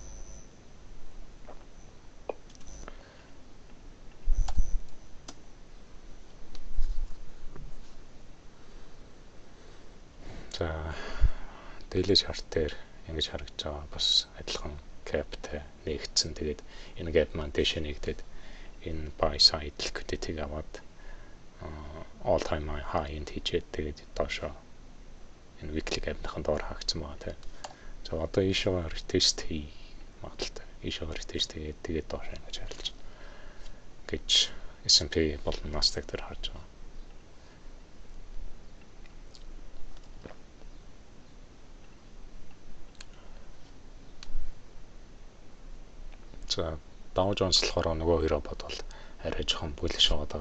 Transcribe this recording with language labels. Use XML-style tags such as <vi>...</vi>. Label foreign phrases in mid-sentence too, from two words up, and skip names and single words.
<mn>За</mn> <en>daily chart</en> <mn>дээр ингэж харагдаж байгаа бас адилхан gapтэй нэгдсэн. Тэгээд энэ gap маань дэшээ нэгдээд энэ</mn> <en>buy side liquidity-</en> <mn>г аваад</mn> <en>all time high</en> <mn>энд хийжээд тэгээд доошоо энэ</mn> <en>weekly gap-</en> <mn>ийн доор хаагдсан байгаа тийм. За одоо ийшээ retest хий магадaltaй. Ийшээ retest хийгээд тэгээд доошоо ингэж харилж гэж S&P болон Nasdaq дээр харж байгаа. За Dow Jones болохоор нөгөө хоёроо бодвол арай жоохон bullish байгаа.</mn>